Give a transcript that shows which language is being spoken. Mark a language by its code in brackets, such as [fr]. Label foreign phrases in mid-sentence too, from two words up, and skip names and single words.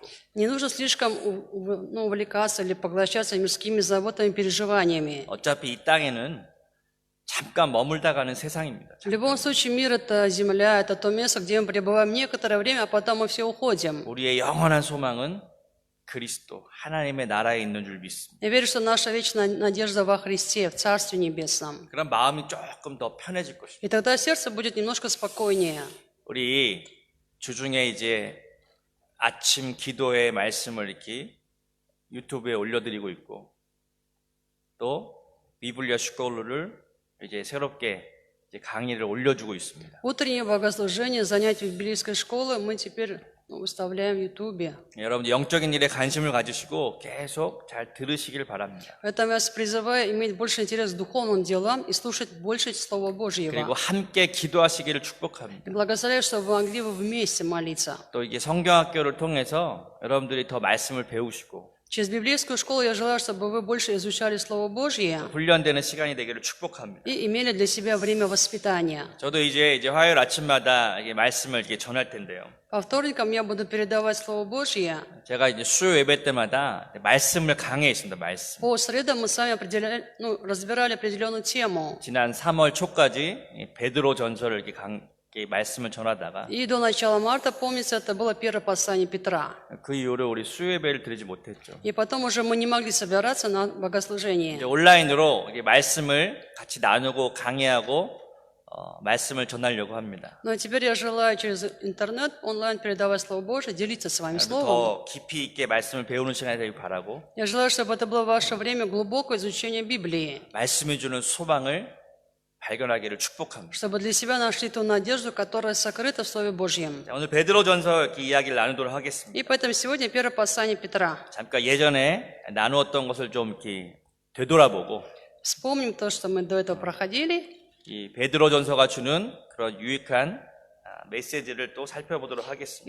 [ru] Не нужно слишком увлекаться или поглощаться мирскими заботами, переживаниями. [ko] 어차피 이 땅에는 잠깐 머물다 가는 세상입니다. [ru] В любом случае, мир — это земля, это то место, где мы пребываем некоторое время, а потом мы все уходим. [ko] 우리의 영원한 소망은 그리스도 하나님의 나라에 있는 줄 믿습니다. [ru] Я верю, что наша вечная надежда во Христе, в Царстве Небесном. [ko] 그럼 마음이 조금 더 편해질 것입니다. [ru] И тогда сердце будет немножко спокойнее. [ko] 우리 주중에 이제 아침 기도의 말씀을 이렇게 유튜브에 올려드리고 있고 또 비블리아 스쿨을 이제 새롭게 이제 강의를 올려주고 있습니다. [ru] Утреннее богослужение, занятия библейской школы мы теперь выставляем в Ютубе. [ko] 여러분들 영적인 일에 관심을 가지시고 계속 잘 들으시길 바랍니다. [ru] Поэтому я вас призываю иметь больше интерес к духовным делам и слушать больше Слова [ko] 그리고 [ru] Божьего. [ko] 함께 기도하시기를 축복합니다. [ru] И благословляю, чтобы вы могли вместе молиться. [ko] 또 이게 성경학교를 통해서 여러분들이 더 말씀을 배우시고 [ru] Через библейскую школу я желаю, чтобы вы больше изучали Слово Божье [ko] 훈련되는 시간이 되기를 축복합니다. [ru] и имели для себя время воспитания. [ko] 저도 이제 화요일 아침마다 이게 말씀을 이렇게 전할 텐데요. [ru] По вторникам я буду передавать Слово Божье. [ko] 제가 이제 수요 예배 때마다 말씀을 강해했습니다. 말씀. [ru] По средам мы с вами разбирали определенную тему. [ko] 지난 3월 초까지 베드로 전서를 이렇게 말씀을 전하다가 [ru] И до начала марта, помните, это было первое послание Петра. [ko] 그 이후로 우리 수요 예배를 드리지 못했죠. [ru] И потом уже мы не могли собираться на богослужении. [ko] 이제 온라인으로 이렇게 말씀을 같이 나누고 강의하고 말씀을 전하려고 합니다. [ru] Но теперь я желаю через интернет онлайн передавать Слово Божие, делиться с вами Словом. [ko] 더 깊이 있게 말씀을 배우는 시간이 되길 바라고 [ru] Я желаю, чтобы это было ваше время глубокого изучения Библии, [ko] 말씀이 주는 소망을 발견하기를 축복합니다. [ru] чтобы для себя нашли ту надежду, которая сокрыта в Слове Божьем. [ko] 자, 오늘 베드로전서 이렇게 이야기를 나누도록 하겠습니다. [ru] И поэтому сегодня первое послание Петра. [ko] 잠깐 예전에 나누었던 것을 좀 이렇게 되돌아보고 [ru] Вспомним то, что мы до этого проходили, [ko] 이 베드로전서가 주는 그런 유익한 메시지를 또 살펴보도록 하겠습니다.